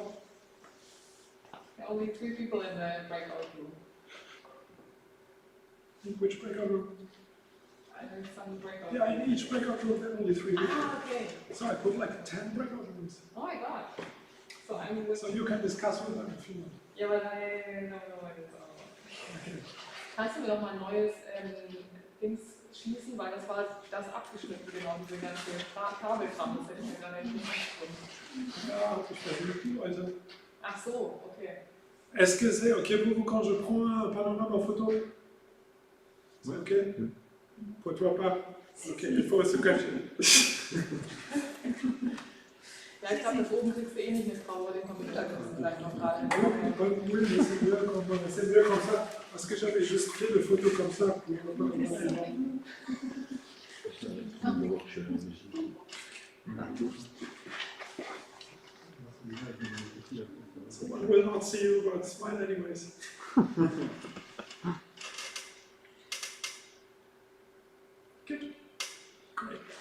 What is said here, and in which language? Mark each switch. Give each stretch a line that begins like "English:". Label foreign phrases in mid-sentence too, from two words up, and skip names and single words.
English: There are only 3 people in the breakout room. In which breakout room? In some breakout Yeah, in each breakout room there are only 3 people. Ah, okay. So I put like 10 breakout rooms. Oh my god. So I'm with So you can discuss with them if you want.
German: Ja, aber nein, no, okay. Kannst du mir noch mal ein neues Dings schießen, weil das war das abgeschnitten, genau, diese ganze Kabelkram, das hätte ich mir gar nicht gefunden. Ja, ich versuche Leute. Ach so, okay.
French: Est-ce que c'est ok pour vous quand je prends un panorama en photo? C'est ok? Pour toi pas? Ok, il faut se cacher.
German: Ja, Ja, ich glaube, das oben kriegst du eh nicht mit drauf, aber den Computer kriegst du vielleicht noch gerade mit.
French: Oui, mais c'est mieux comme ça, parce que j'avais juste fait le photo comme ça.
English: Someone will not see you, but smile anyways. Good. Great.